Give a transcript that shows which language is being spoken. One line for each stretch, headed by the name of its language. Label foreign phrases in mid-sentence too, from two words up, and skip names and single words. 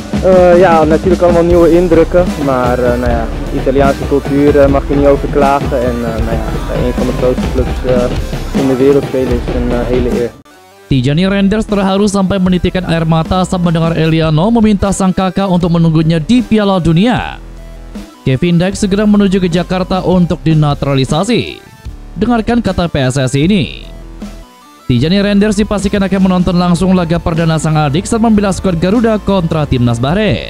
Dutch: Ja, natuurlijk allemaal nieuwe indrukken, maar nou ja, Italiaanse cultuur mag je niet over klagen en nou ja, bij een van de grootste clubs in de wereld spelen is een hele eer.
Indonesian: Tijani Reinders terharu sampai menitikkan air mata saat mendengar Eliano meminta sang kakak untuk menunggunya di Piala Dunia. Kevin Dijk segera menuju ke Jakarta untuk dinaturalisasi. Dengarkan kata PSSI ini. Tijani Reinders dipastikan akan menonton langsung laga perdana sang adik saat membela skuad Garuda kontra Timnas Bahrain.